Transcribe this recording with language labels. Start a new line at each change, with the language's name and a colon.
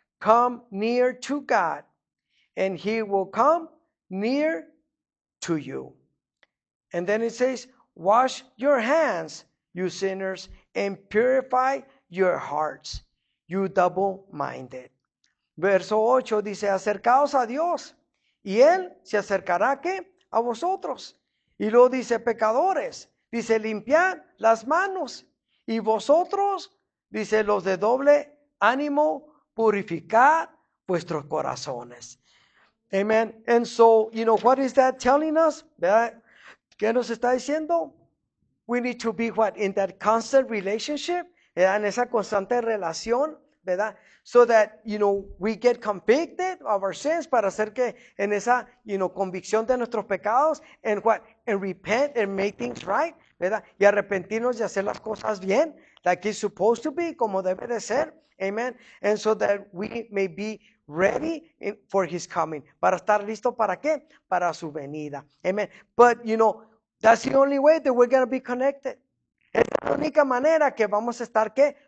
English: Come near to God, and He will come near to you. And then it says, wash your hands, you sinners, and purify your hearts, you double-minded.
Spanish: Verso 8 dice, acercaos a Dios, y Él se acercará, ¿qué? A vosotros. Y luego dice, pecadores, dice, limpiad las manos, y vosotros, dice, los de doble ánimo, purificad vuestros corazones. Amen.
English: And so, what is that telling us? ¿Verdad?
Spanish: ¿Qué nos está diciendo?
English: We need to be what? In that constant relationship, ¿verdad?
Spanish: En esa constante relación, ¿verdad?
English: So that, we get convicted of our sins,
Spanish: para hacer que en esa, convicción de nuestros pecados,
English: and what? And repent and make things right, ¿verdad?
Spanish: Y arrepentirnos y hacer las cosas bien,
English: like it's supposed to be,
Spanish: como debe de ser, amen.
English: And so that we may be ready for His coming,
Spanish: para estar listo, ¿para qué? Para su venida, amen.
English: But, that's the only way that we're going to be connected.
Spanish: Es la única manera que vamos a estar, ¿qué?